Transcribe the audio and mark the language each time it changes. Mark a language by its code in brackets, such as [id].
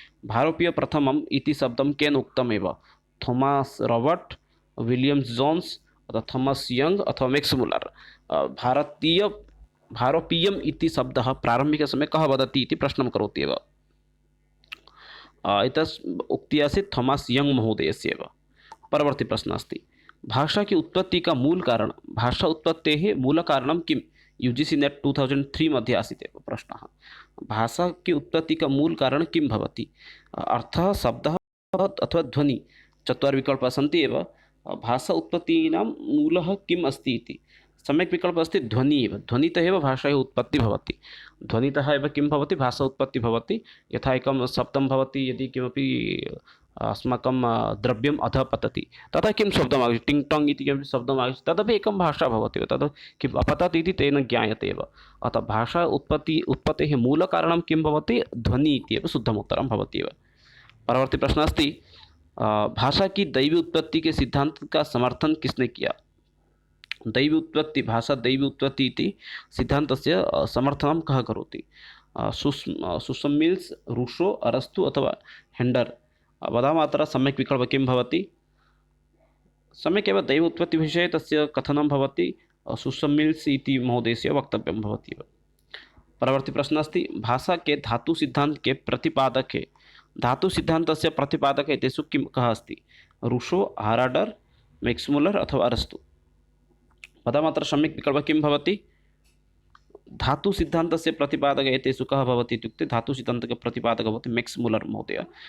[sa] भारतीय प्रथमम् इति शब्दं केन उक्तमेव? थोमास् रॉबर्ट्, विलियम्स् जोन्स् अथवा थॉमस् यंग अथवा मैक्स् मुलर्? भारोपीयम् इति शब्दः प्रारम्भिकसमये कः वदति इति प्रश्नं करोति एव। एतस् उक्तिः आसीत् थॉमस् यंग महोदयस्य एव। परवर्ती प्रश्नः अस्ति, [hi] भाषा की उत्पत्ति का मूल कारण? [sa] भाषा उत्पत्तेः मूल कारणं किम्? UGC नेट 2003 मध्ये आसीत् एव प्रश्नः। [hi] भाषा की उत्पत्ति का मूल कारण [sa] किं भवति? अर्थः, शब्दः अथवा ध्वनि? चत्वारः विकल्पाः सन्ति एव। भाषा उत्पत्तीनां मूलः किम् अस्ति इति? सम्यक् विकल्पः अस्ति ध्वनिः एव। ध्वनितः एव भाषायाः उत्पत्तिः भवति। ध्वनितः एव किं भवति? भाषा उत्पत्तिः भवति। यथा एकं शब्दं भवति, यदि किमपि अस्माकं द्रव्यम् अधः पतति, तदा किं शब्दम् आगच्छति? टिङ् टोङ् इति किमपि शब्दम् आगच्छति, तदपि एकं भाषा भवति, तद् किम् अपतति इति तेन ज्ञायते एव। अतः भाषा उत्पत्तेः मूलकारणं किं भवति? ध्वनिः इति एव शुद्धम् उत्तरं भवति एव। परवर्ती प्रश्नः अस्ति, [hi] भाषा की दैवी उत्पत्ति के सिद्धांत का समर्थन किसने किया? [sa] दैवी उत्पत्ति, भाषा दैवी उत्पत्ति इति सिद्धान्तस्य समर्थनं कः करोति? सुसमिल्स्, रूसो, अरस्तु अथवा हेण्डर्? वदामः अत्र सम्यक् विकल्पः किं भवति? सम्यक् एव दैव उत्पत्तिविषये तस्य कथनं भवति। सुसमिल्स् इति महोदयस्य वक्तव्यं भवति एव। परवर्ती प्रश्न अस्ति [hi] भाषा के धातु सिद्धांत के प्रतिपादक है। [sa] धातु सिद्धान्तस्य प्रतिपादक एतेषु कः अस्ति? रुशो, हाराडर, मैक्समुलर अथवा अरस्तु? वदामः अत्र सम्यक् विकल्पः किं भवति? धातु सिद्धान्तस्य प्रतिपादकः एतेषु कः भवति इत्युक्ते धातु सिद्धान्तस्य प्रतिपादकः भवति मैक्समुलर महोदय।